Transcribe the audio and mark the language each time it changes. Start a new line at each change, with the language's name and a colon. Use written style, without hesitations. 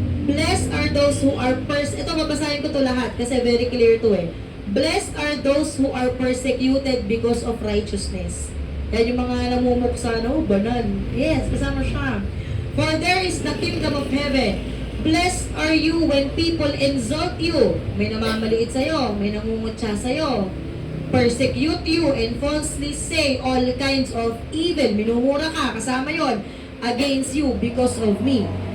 English: Blessed are those who are
Filipino: ito babasahin ko to lahat kasi very clear to eh.
English: Blessed are those who are persecuted because of righteousness.
Filipino: Yan yung mga namumuksa, banal.
English: Yes, kasama siya. For there is the kingdom of heaven. Blessed are you when people insult you.
Filipino: May namamaliit sa'yo, may namumutya sa'yo.
English: Persecute you and falsely say all kinds of evil.
Filipino: Minumura ka, kasama yon
English: against you because of me.